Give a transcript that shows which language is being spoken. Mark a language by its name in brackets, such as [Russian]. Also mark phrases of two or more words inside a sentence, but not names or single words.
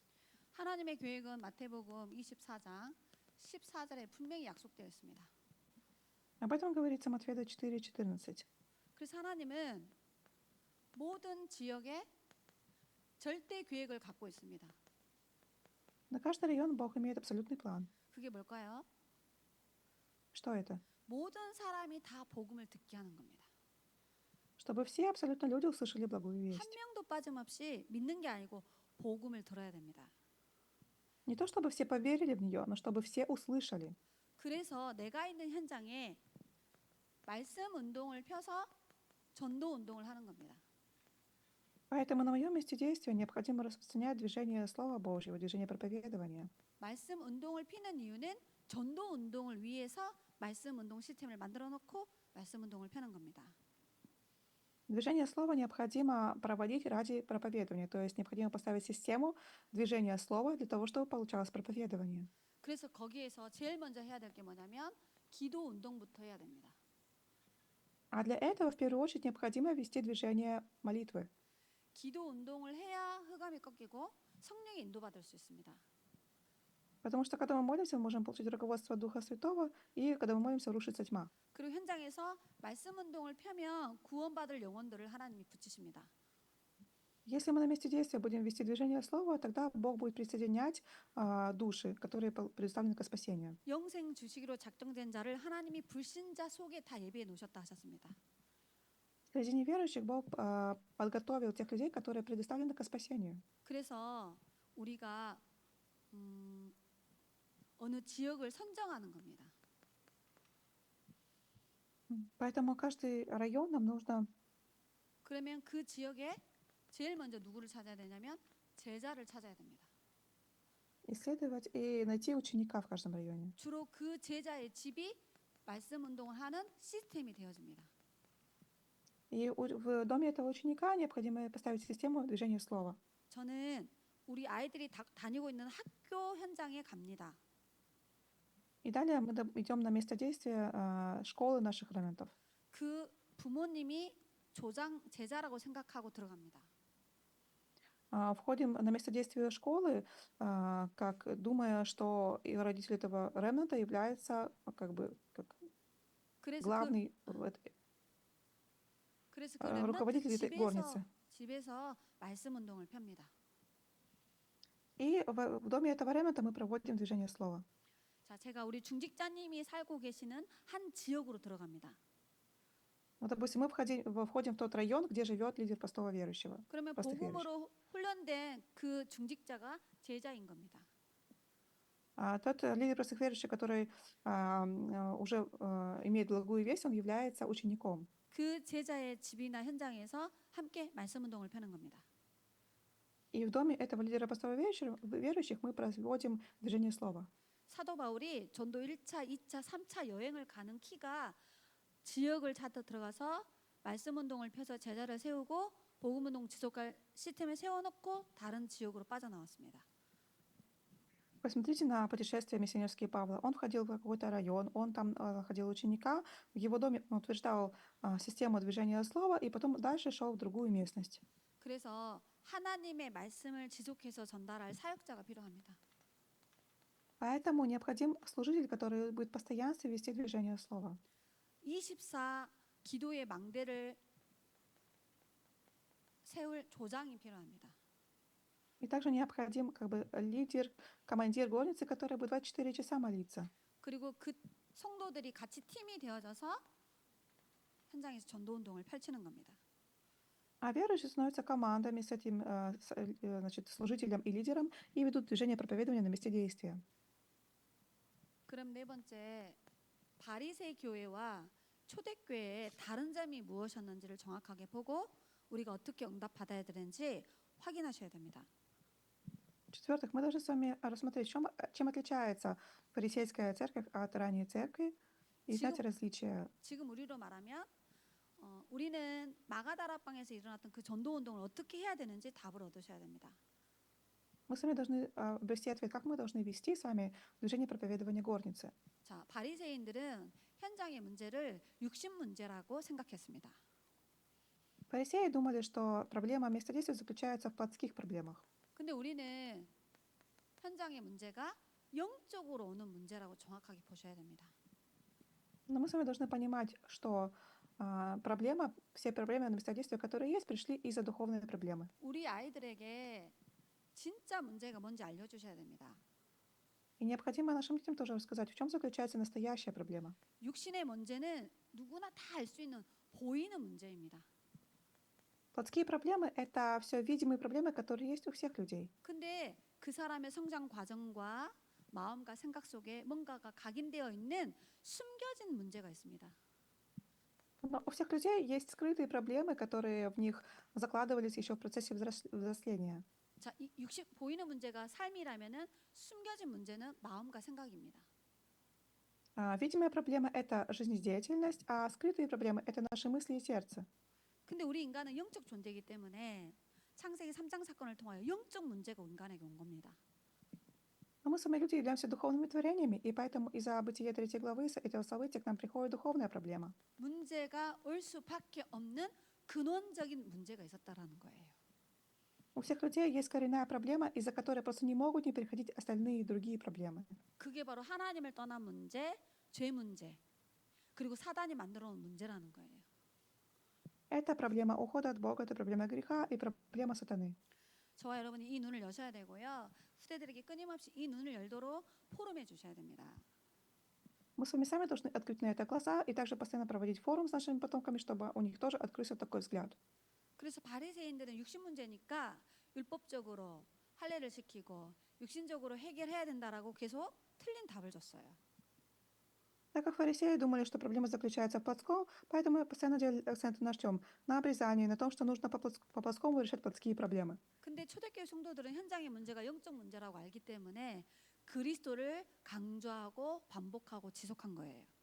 [Korean] 하나님의 계획은 마태복음 24장 14절에 분명히 약속되어 있습니다. [Russian] Об этом говорится Матфея 4:14. [Korean] 그래서 하나님은 모든 지역에 절대 계획을 갖고 있습니다. [Russian] На каждый район Бог имеет абсолютный план. [Korean] 그게 뭘까요? [Russian] Что это? [Korean] 모든 사람이 다 복음을 듣게 하는 겁니다. [Russian] Чтобы все абсолютно люди услышали благую [Korean] 한 [Russian] весть. [Korean] 명도 빠짐없이 믿는 게 아니고 복음을 들어야 됩니다. [Russian] Не то чтобы все поверили в нее, но чтобы все услышали. [Korean] 그래서 내가 있는 현장에 말씀 운동을 펴서 전도 운동을 하는 겁니다. [Russian] Поэтому на моем месте действия необходимо распространять движение Слова Божьего, движение проповедования. [Korean] 말씀 운동을 피는 이유는 전도 운동을 위해서 말씀 운동 시스템을 만들어 놓고 말씀 운동을 펴는 겁니다. [Russian] Движение Слова необходимо проводить ради проповедования, то есть необходимо поставить систему движения Слова для того, чтобы получалось проповедование. [Korean] 그래서 거기에서 제일 먼저 해야 될 게 뭐냐면 기도 운동부터 해야 됩니다. [Russian] А для этого в первую очередь необходимо вести движение молитвы. [Korean] 기도 운동을 해야 흑암이 꺾이고 성령의 인도받을 수 있습니다. [Russian] Потому что когда мы молимся, мы можем получить руководство Духа Святого, и когда мы молимся, рушится тьма. [Korean] 그리고 현장에서 말씀 운동을 펴면 구원받을 영혼들을 하나님이 붙이십니다. [Russian] Если мы на месте действия будем вести движение Слова, тогда Бог будет присоединять души, которые предоставлены к спасению. [Korean] 영생 주시기로 작정된 자를 하나님이 불신자 속에 다 예비해 놓으셨다 하셨습니다. [Russian] Среди неверующих Бог подготовил тех людей, которые предоставлены к спасению. [Korean] 그래서 우리가 어느 지역을 선정하는 겁니다. [Russian] Поэтому каждый район нам нужно [Korean] 그러면 그 지역에 제일 먼저 누구를 찾아야 되냐면 제자를 찾아야 됩니다. [Russian] исследовать и найти ученика в каждом районе. [Korean] 주로 그 제자의 집이 말씀 운동을 하는 시스템이 되어집니다. [Russian] И в доме этого ученика необходимо поставить систему движения Слова. [Korean] 저는 우리 아이들이 다니고 있는 학교 현장에 갑니다. [Russian] И далее мы идем на место действия школы наших ремнантов. [Korean] 그 부모님이 제자라고 생각하고 들어갑니다. [Russian] Входим на место действия школы, как думая, что и родитель этого ремнанта является как [Korean] 그래서 [Russian] главный [Korean] 그래서 그 렘넌트 [Russian] руководитель этой горницы. [Korean] 집에서 말씀 운동을 펴니다. [Russian] И в доме этого ремнанта мы проводим движение Слова. [Korean] 자, 제가 우리 중직자님이 살고 계시는 한 지역으로 들어갑니다. [Russian] Вот, допустим, мы входим в тот район, где живет лидер простого верующего. [Korean] 그러면 [Russian] простых верующих. [Korean] 복음으로 훈련된 그 중직자가 제자인 겁니다. [Russian] Тот лидер простых верующих, который уже имеет благую весть, он является учеником. [Korean] 그 제자의 집이나 현장에서 함께 말씀 운동을 펴는 겁니다. [Russian] И в доме этого лидера простого верующих мы проводим движение Слова. [Korean] 사도 바울이 전도 1차, 2차, 3차 여행을 가는 키가 지역을 찾아 들어가서 말씀 운동을 펴서 제자를 세우고 복음 운동 지속할 시스템을 세워놓고 다른 지역으로 빠져나왔습니다. [Russian] Посмотрите на путешествия миссионерские Павла. Он входил в какой-то район, он там находил ученика, в его доме он утверждал систему движения Слова, и потом дальше шел в другую местность. [Korean] 그래서 하나님의 말씀을 지속해서 전달할 사역자가 필요합니다. [Russian] Поэтому необходим служитель, который будет постоянно вести движение Слова. [Korean] 24 기도의 망대를 세울 조장이 필요합니다. [Russian] И также необходим лидер, командир горницы, который будет 24 часа молиться. [Korean] 그리고 그 성도들이 같이 팀이 되어져서 현장에서 전도 운동을 펼치는 겁니다. [Russian] А верующие становятся командами с этим служителем и лидером и ведут движение проповедования на месте действия. [Korean] 그럼 네 번째, 바리새 교회와 초대교회의 다른 점이 무엇이었는지를 정확하게 보고 우리가 어떻게 응답받아야 되는지 확인하셔야 됩니다. [Russian] В-четвертых, мы должны с вами рассмотреть, чем отличается фарисейская церковь от ранней церкви и знать различия. [Korean] 지금 우리로 말하면 우리는 마가다락방에서 일어났던 그 전도 운동을 어떻게 해야 되는지 답을 얻으셔야 됩니다. [Russian] Мы с вами должны обрести ответ, как мы должны вести с вами движение проповедования горницы. [Korean] 자, 바리새인들은 현장의 문제를 육신 문제라고 생각했습니다. [Russian] Фарисеи думали, что проблема местодействия заключается в плотских проблемах. [Korean] 근데 우리는 현장의 문제가 영적으로 오는 문제라고 정확하게 보셔야 됩니다. [Russian] Но мы с вами должны понимать, что проблема, все проблемы на местодействии, которые есть, пришли из-за духовной проблемы. [Korean] 우리 아이들에게 진짜 문제가 뭔지 알려주셔야 됩니다. [Russian] И необходимо нашим детям тоже рассказать, в чем заключается настоящая проблема. [Korean] 육신의 문제는 누구나 다 알 수 있는 보이는 문제입니다. [Russian] Плотские проблемы — это все видимые проблемы, которые есть у всех людей. [Korean] 근데 그 사람의 성장 과정과 마음과 생각 속에 뭔가가 각인되어 있는 숨겨진 문제가 있습니다. [Russian] Но у всех людей есть скрытые проблемы, которые в них закладывались еще в процессе взросления. [Korean] 자, 이 육식 보이는 문제가 삶이라면은 숨겨진 문제는 마음과 생각입니다. [Russian] Видимая проблема — это жизнедеятельность, а скрытые проблемы — это наши мысли и сердце. [Korean] 근데 우리 인간은 영적 존재이기 때문에 창세기 3장 사건을 통하여 영적 문제가 인간에게 온 겁니다. [Russian] Но мы сами люди являемся духовными творениями, и поэтому из-за бытия 3 главы с этого события к нам приходит духовная проблема. [Korean] 문제가 올 수밖에 없는 근원적인 문제가 있었다라는 거예요. [Russian] У всех людей есть коренная проблема, из-за которой просто не могут не переходить остальные другие проблемы. [Korean] 그게 바로 하나님을 떠난 문제, 죄 문제, 그리고 사단이 만들어 놓은 문제라는 거예요. [Russian] Это проблема ухода от Бога, это проблема греха и проблема сатаны. [Korean] 저와 여러분이 이 눈을 여셔야 되고요. 후대들에게 끊임없이 이 눈을 열도록 포럼해 주셔야 됩니다. [Russian] Мы с вами сами должны открыть на это глаза и также постоянно проводить форум с нашими потомками, чтобы у них тоже открылся такой взгляд. [Korean] 그래서 바리새인들은 육신 문제니까 율법적으로 할례를 시키고 육신적으로 해결해야 된다라고 계속 틀린 답을 줬어요. [Russian] Так как фарисеи думали, что проблема заключается в плотском, поэтому постоянно делали акцент на чем? На обрезании, на том, что нужно по плотскому решать плотские проблемы. [Korean] 근데 초대교회 성도들은 현장의 문제가 영적 문제라고 알기 때문에 그리스도를 강조하고 반복하고 지속한 거예요.